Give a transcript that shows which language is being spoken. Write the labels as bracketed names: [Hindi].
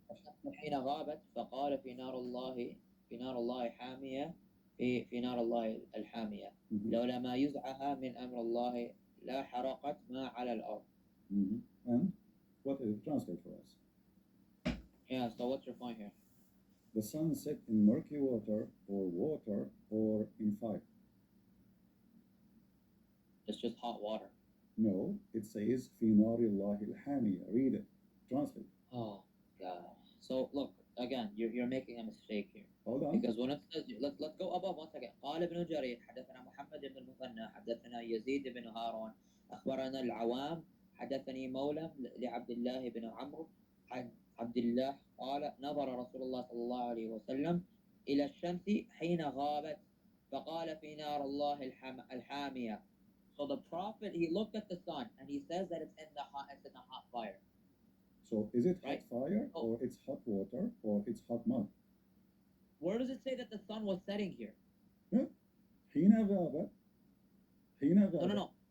[Arabic] الشمس حين غابت فقال في نار الله حامية في نار الله الحامية. Mhm. لولا ما يزعها من أمر الله لا حرقت ما على الأرض. [English] Mhm. And what is it? Translate for us. Yeah, so what's your point here? The sun set in murky water or in fire. It's just hot water. No, it says [Arabic] في نار الله الحامية. [English] Read it. Translate. Oh God. So look again, you're making a mistake here. Hold on. Because when it says let's go above once again. [Arabic] قال ابن جرير حدثنا محمد بن المثنى حدثنا يزيد بن هارون أخبرنا العوام حدثني مولى لعبد الله بن عمرو عن عبد الله قال نظر رسول الله صلى الله عليه وسلم إلى الشمس حين غابت فقال في نار الله الحامية. [English] So the prophet, he looked at the sun and he says that it's in the hot fire. So is it hot Right. fire, Oh. or it's hot water, or it's hot mud? Where does it say that the sun was setting here? [Arabic] حين غاب [English] No, no, no.